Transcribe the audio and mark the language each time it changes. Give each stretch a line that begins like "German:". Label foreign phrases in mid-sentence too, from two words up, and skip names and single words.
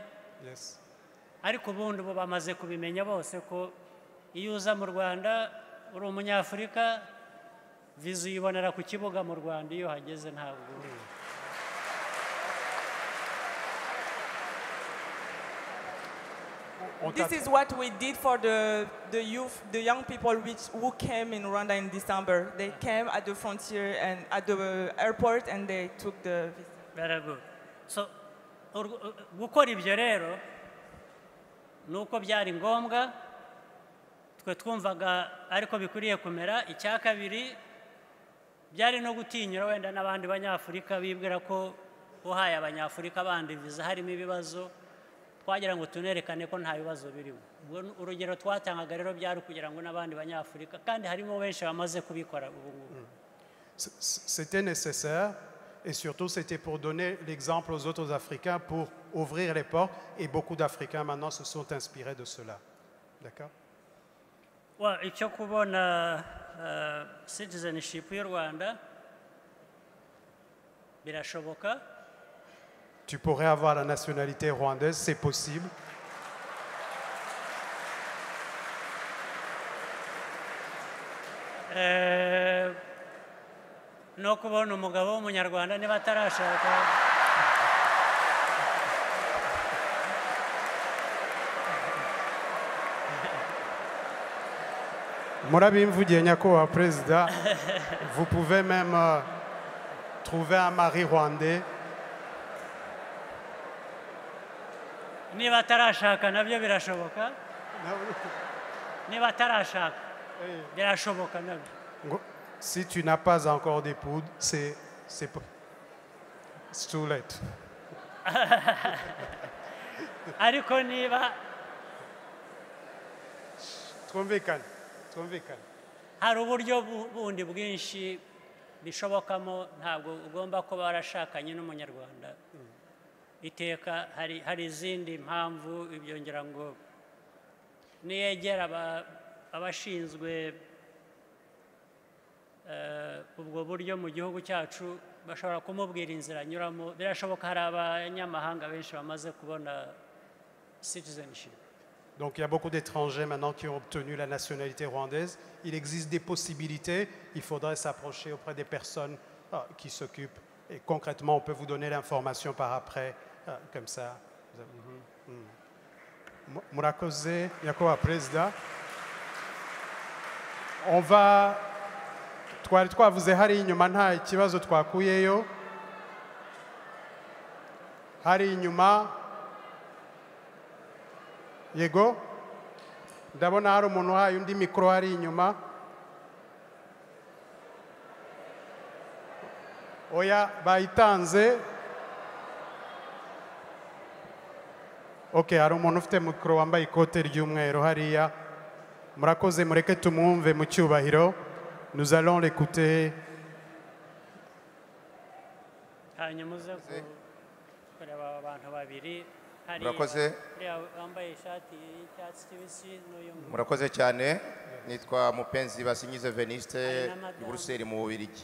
English: Yes.
Kinyarwanda: Ariko ubundi bo bamaze kubimenya bose ko iyo uza mu Rwanda uri umunyafurika visa uyibonera ku kibuga mu Rwanda iyo hageze ntabwo.
English: This is what we did for the youth, the young people who came in Rwanda in December. They came at the frontier and at the airport and they took the visa. Very good. So,
Kinyarwanda: gukora ibyo rero nuko byari ngombwa twe twumvaga ariko bikuriye kumera. Icya kabiri byari no gutinyura wenda n'abandi banyafurika bibwira ko uhaye abanyafurika bandi visa harimo ibibazo. twagira ngo tunerekane ko nta bibazo birimo. Urugero twatangaga rero byari kugira ngo n'abandi banyafurika kandi harimo benshi bamaze kubikora ubu ngubu.
French: C'était nécessaire et surtout c'était pour donner l'exemple aux autres Africains pour ouvrir les portes et beaucoup d'Africains maintenant se sont inspirés de cela. D'accord?
Kinyarwanda: Icyo kubona citizenship y'u Rwanda birashoboka.
French: Tu pourrais avoir la nationalité rwandaise, c'est possible.
Kinyarwanda: No kubona umugabo w'umunyarwanda niba atarashaka. Murabimvugiye nyakubahwa Président,
French: vous pouvez même trouver un mari rwandais.
Kinyarwanda: Niba atarashaka nabyo birashoboka. Niba atarashaka birashoboka nabyo.
French: Si tu n'as pas encore d'épouse, c'est
English: too late.
Kinyarwanda: Ariko niba twumvikane. Hari uburyo bundi bwinshi bishobokamo, ntabwo ugomba kuba warashakanye n'umunyarwanda. Iteka hari izindi mpamvu, ibyongera ngo niyegera abashinzwe ubwo buryo mu gihugu cyacu bashobora kumubwira inzira anyuramo. Birashoboka hari abanyamahanga benshi bamaze kubona citizenship.
French: Donc il y a beaucoup d'étrangers maintenant qui ont obtenu la nationalité rwandaise. Il existe des possibilités. Il faudrait s'approcher auprès des personnes qui s'occupent. Et concrètement, on peut vous donner l'information par après, comme ça.
Kinyarwanda: Murakoze, nyakubahwa Perezida.
French: On va...
Kinyarwanda: twari twavuze hari inyuma nta ikibazo twakuyeyo. Hari inyuma. Yego, ndabona hari umuntu uhaye undi mikoro hari inyuma. Oya, bayitanze. Okay, hari umuntu ufite mikoro wambaye ikote ry'umweru hariya. Murakoze, mureke tumwumve mu cyubahiro.
French: Nous allons l'écouter.
Kinyarwanda: Hanyuma uze kureba abantu babiri. Murakoze. Murakoze cyane. Nitwa Mupenzi Basinyize Veniste i Buruseli mu Bubiligi.